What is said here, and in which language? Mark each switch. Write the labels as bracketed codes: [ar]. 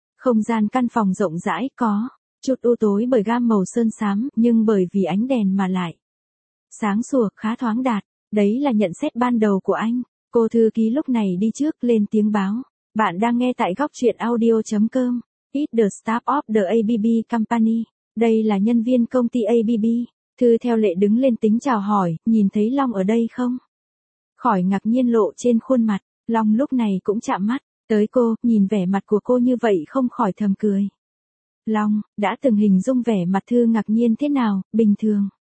[vi] Không gian căn phòng rộng rãi có, chút u tối bởi gam màu sơn xám, nhưng bởi vì ánh đèn mà lại. Sáng sủa, khá thoáng đạt, đấy là nhận xét ban đầu của anh. Cô thư ký lúc này đi trước lên tiếng báo. Bạn đang nghe tại góc truyện audio.com. [en] It's the staff of the ABB company. [vi] Đây là nhân viên công ty ABB. Thư theo lệ đứng lên tính chào hỏi, nhìn thấy Long ở đây không? Khỏi ngạc nhiên lộ trên khuôn mặt, Long lúc này cũng chạm mắt. Tới cô, nhìn vẻ mặt của cô như vậy không khỏi thầm cười. Long, đã từng hình dung vẻ mặt Thư ngạc nhiên thế nào, bình thường.